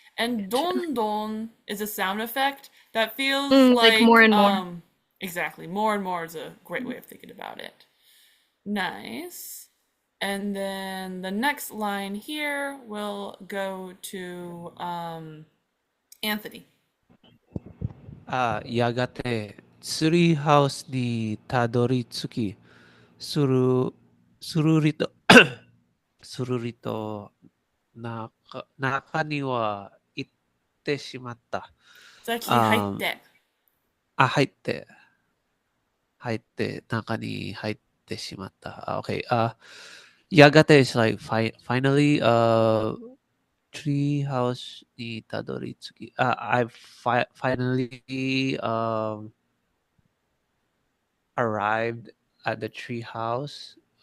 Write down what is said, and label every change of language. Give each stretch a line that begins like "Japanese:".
English: And don don is a sound effect that feels like more and more. Exactly. More and more is a great way of thinking about it. Nice. And then the next line here will go to Anthony.
Japanese: やがてツリーハウスにたどり着き、するりと中には行ってしまった。
English: It's actually
Japanese: 入って、中に入ってしまった。
English: Okay.
Japanese: やがて
English: is like finally, tree house
Japanese: にたどり着き。
English: I finally arrived at the tree house.